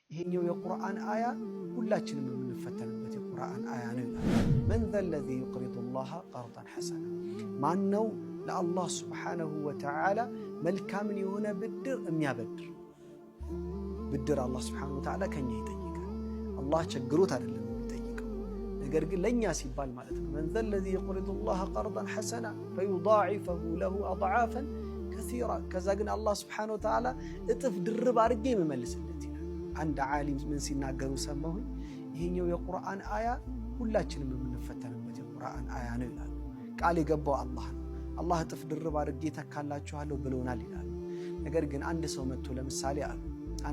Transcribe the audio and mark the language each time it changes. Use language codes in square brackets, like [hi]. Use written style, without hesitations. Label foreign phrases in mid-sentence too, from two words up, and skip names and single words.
[am] ይሄኛው የቁርአን አያ ሁላችንም የምንፈተንበት የቁርአን አያ ነው። [ar] من ذا الذي يقرض الله قرضا حسنا [am] ማን ነው ለአላህ [ar] سبحانه وتعالى [am] መልካምን የሆነ ብድር የሚያበድር? ብድር አላህ [ar] سبحانه وتعالى [am] ከኛ ይጠይቃል። አላህ ቸግሮት አይደለም የሚጠይቀው፣ ነገር ግን ለኛ ሲባል ማለት ነው። [ar] من ذا الذي يقرض الله قرضا حسنا فيضاعفه له اضعافا كثيرا [am] ከዛ ግን አላህ [ar] سبحانه وتعالى [am] እጥፍ ድርብ አድርጌ የመመልስለት ይላል። አንድ ዓሊም ምን ሲናገሩ ሰማሁኝ፣ ይሄኛው የቁርአን አያ ሁላችንም የምንፈተንበት የቁርአን አያ ነው ይላሉ። ቃል የገባው አላህ ነው። አላህ እጥፍ ድርብ አድርጌ ተካላችኋለሁ ብሎናል ይላሉ። ነገር ግን አንድ ሰው መጥቶ ለምሳሌ አሉ አንድ